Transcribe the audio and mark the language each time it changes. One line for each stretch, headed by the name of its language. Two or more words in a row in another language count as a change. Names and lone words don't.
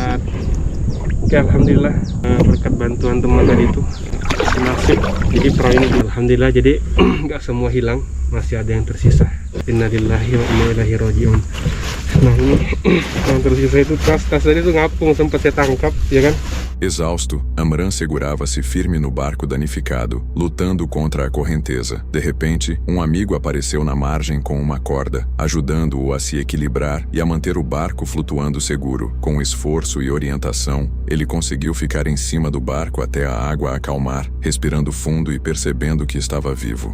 Indonesian: Oke, alhamdulillah berkat bantuan teman tadi itu nasib, jadi perahu ini alhamdulillah jadi nggak semua hilang, masih ada yang tersisa.
Arabic: إنا لله وإنا إليه راجعون.
Indonesian: Nah ini yang tersisa itu tas tadi tuh ngapung, sempat saya tangkap, ya kan?
Portuguese: Exausto, Amran segurava-se firme no barco danificado, lutando contra a correnteza. De repente, um amigo apareceu na margem com uma corda, ajudando-o a se equilibrar e a manter o barco flutuando seguro. Com esforço e orientação, ele conseguiu ficar em cima do barco até a água acalmar, respirando fundo e percebendo que estava vivo.